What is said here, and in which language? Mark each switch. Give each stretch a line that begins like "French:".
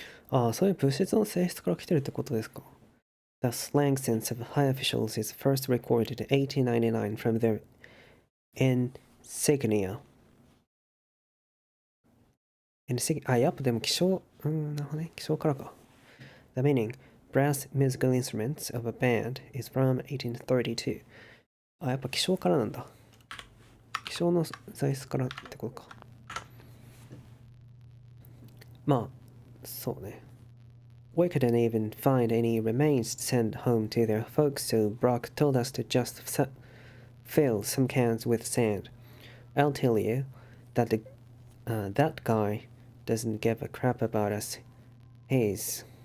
Japanese: Ah, そういう物質の性質から来てるってことですか。
English: The slang sense of high officials is first recorded in 1899 from their insignia.
Japanese: あ、やっぱでも気象、なるほどね。気象からか。
English: The meaning, brass musical instruments of a band is from 1832.
Japanese: あ、やっぱ気象からなんだ。気象の材質からってことか。まあ、そうね。
English: We couldn't even find any remains to send home to their folks, so Brock told us to just fill some cans with sand. I'll tell you that that guy doesn't give a crap about us. He's